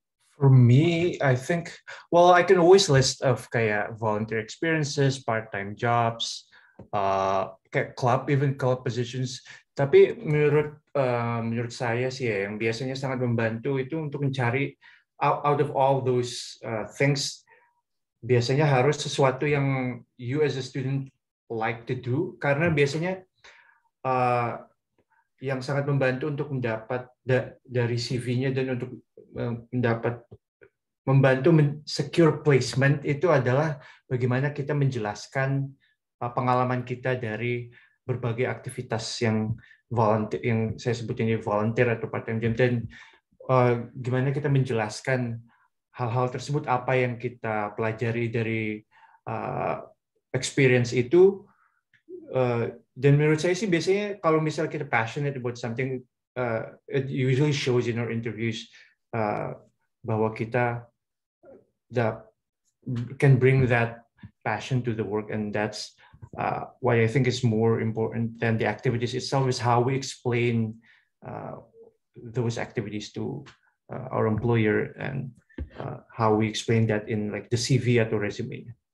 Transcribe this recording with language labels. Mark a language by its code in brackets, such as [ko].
[en] For me, I think, well, I can always list of [id] kayak [en] volunteer experiences, part-time jobs, kayak even club positions. [id] Tapi menurut saya sih ya, yang biasanya sangat membantu itu untuk mencari [en] out of all those things, [id] biasanya harus sesuatu yang [en] you as a student like to do, [id] karena biasanya yang sangat membantu untuk mendapat dari CV-nya dan untuk mendapat membantu secure placement itu adalah bagaimana kita menjelaskan pengalaman kita dari berbagai aktivitas yang volunteer, yang saya sebut ini volunteer atau part-time job, dan gimana kita menjelaskan hal-hal tersebut, apa yang kita pelajari dari experience itu. Dan menurut saya sih biasanya kalau misalnya kita [en] passionate about something, it usually shows in our interviews [id] bahwa kita [en] can bring that passion to the work, and that's why I think it's more important than the activities itself is how we explain those activities to our employer, and how we explain that in like the CV [id] atau [en] resume.